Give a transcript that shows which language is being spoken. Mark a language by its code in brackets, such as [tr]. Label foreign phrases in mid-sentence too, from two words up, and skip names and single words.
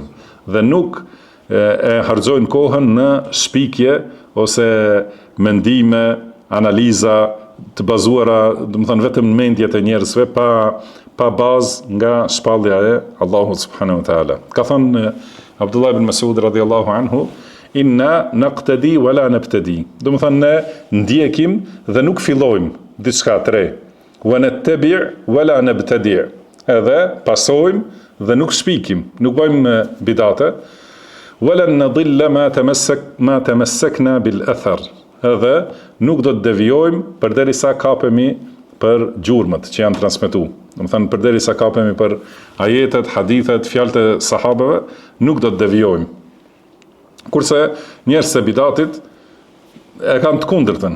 [sq] Dhe nuk e harxojnë kohën në shpikje ose mendime, analiza të bazuara, domethënë vetëm në mendjet e njerëzve pa bazë nga shpallja e Allahut [ar] سبحانه وتعالى. [sq] Ka thënë Abdullah ibn Mas'ud [ar] رضي الله عنه, إنا نقتدي ولا نبتدي. [sq] Domethënë ne ndjekim dhe nuk fillojmë diçka të re. [ar] ونتبع ولا نبتدع. [sq] Edhe pasojmë dhe nuk shpikim, nuk bëjmë bidate. [ar] ولن نضل ما تمسكنا بالأثر. [sq] Edhe nuk do të devijojmë përderisa kapemi për gjurmët që janë transmetuar. Domethënë përderisa kapemi për ajetet, hadithet, fjalët e sahabeve, nuk do të devijojmë. Kurse njerëzit e bidatit e kanë të kundërtën.